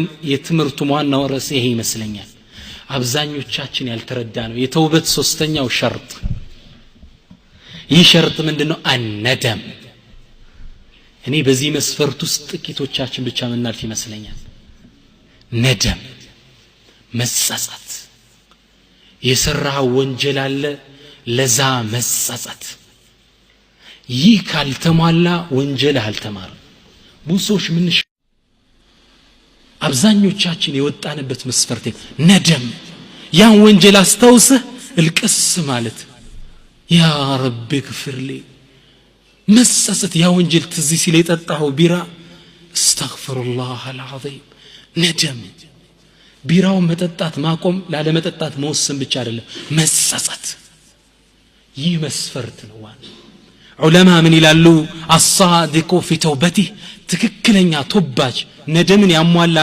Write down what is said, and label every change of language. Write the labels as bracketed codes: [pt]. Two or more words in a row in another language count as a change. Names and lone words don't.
[am] የትምርቱ ዋናው ርዕስ ይሄ ይመስለኛል አብዛኞቻችን ያልተረዳ ነው የተውበት ሶስተኛው ሸርጥ ይህ ሸርጥ ምንድነው አነደም እኔ በዚህ መስፈርት ውስጥ ጥቂቶቻችን ብቻ ምናልፍ ይመስለኛል ندم መጸጸት የሰራው ወንጀል አለ ለዛ መጸጸት ይህ ካልተሟላ ወንጀል አልተማረ ብዙዎች ምን አብዛኞቻችን የወጣንበት መስፈርት ነደም ያን ወንጀል አስተውሰህ እልቅስ ማለት [ar] يا ربي [am] ግፍርሊ መጸጸት ያ ወንጀል ትዝ ሲል የጠጣው ቢራ [ar] استغفرالله العظيم ندم [am] ቢራው መጠጣት ማቆም ላለ መጠጣት መወሰን ብቻ አይደለም መጸጸት ይህ መስፈርት ነው ዑለማ ምን ይላሉ [ar] الصادق في توبته [am] ትክክለኛ ቶባጅ ነደምን ያሟላ